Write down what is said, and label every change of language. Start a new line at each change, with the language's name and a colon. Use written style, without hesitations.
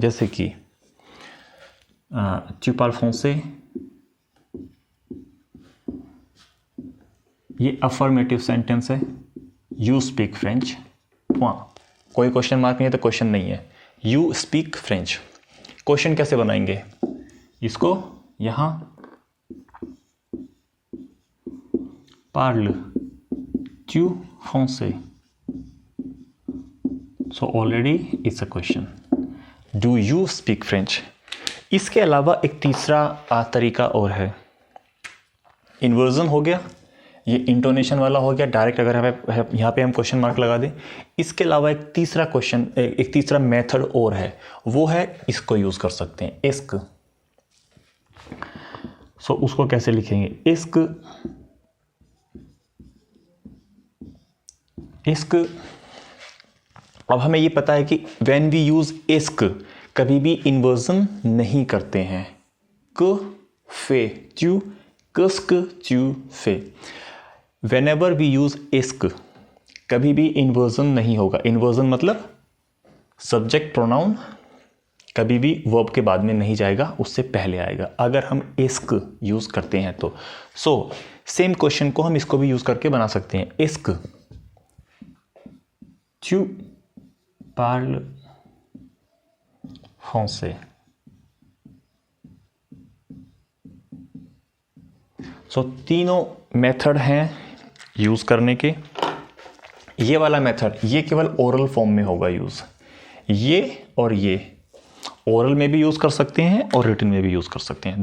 Hindi: जैसे कि
French: tu parles français,
Hindi: ये अफर्मेटिव सेंटेंस है। यू स्पीक फ्रेंच, कोई क्वेश्चन मार्क नहीं है तो क्वेश्चन नहीं है। यू स्पीक फ्रेंच, क्वेश्चन कैसे बनाएंगे? इसको यहां
French: parle tu français,
English: so already it's a question. Do you speak French?
Hindi: इसके अलावा एक तीसरा तरीका और है। इन्वर्जन हो गया, ये इंटोनेशन वाला हो गया डायरेक्ट, अगर हमें यहाँ पे हम क्वेश्चन मार्क लगा दें। इसके अलावा एक तीसरा क्वेश्चन, एक तीसरा मेथड और है, वो है इसको यूज कर सकते हैं, इस्क। सो उसको कैसे लिखेंगे? इस्क, इस्क। अब हमें ये पता है कि व्हेन वी यूज इस्क कभी भी इन्वर्जन नहीं करते हैं।
French: क फे च्यू, कस्क च्यू फे।
Hindi: व्हेनेवर वी यूज इस्क कभी भी इन्वर्जन नहीं होगा। इन्वर्जन मतलब सब्जेक्ट प्रोनाउन कभी भी वर्ब के बाद में नहीं जाएगा, उससे पहले आएगा अगर हम इस्क यूज करते हैं तो। सो सेम क्वेश्चन को हम इसको भी यूज करके बना सकते हैं।
French: इस्क, tu parles français।
Hindi: सो तीनों मेथड हैं यूज करने के। ये वाला मेथड ये केवल ओरल फॉर्म में होगा यूज, ये और ये ओरल में भी यूज कर सकते हैं और रिटन में भी यूज कर सकते हैं।